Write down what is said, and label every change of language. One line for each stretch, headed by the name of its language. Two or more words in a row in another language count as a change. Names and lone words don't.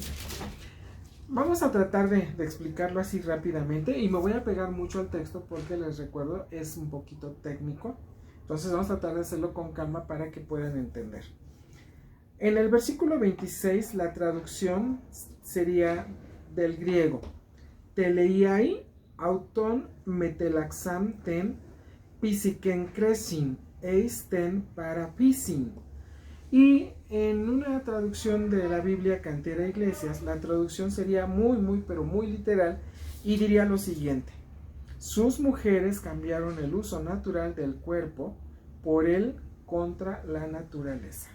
Spanish: Vamos a tratar de explicarlo así rápidamente, y me voy a pegar mucho al texto porque les recuerdo es un poquito técnico. Entonces vamos a tratar de hacerlo con calma para que puedan entender. En el versículo 26 la traducción sería del griego
Greek: θήλειαι αὐτῶν μετήλλαξαν τὴν φυσικὴν χρῆσιν εἰς τὴν παρὰ φύσιν.
Spanish: Y en una traducción de la Biblia Cantera Iglesias, la traducción sería pero muy literal, y diría lo siguiente: sus mujeres cambiaron el uso natural del cuerpo por el contra la naturaleza.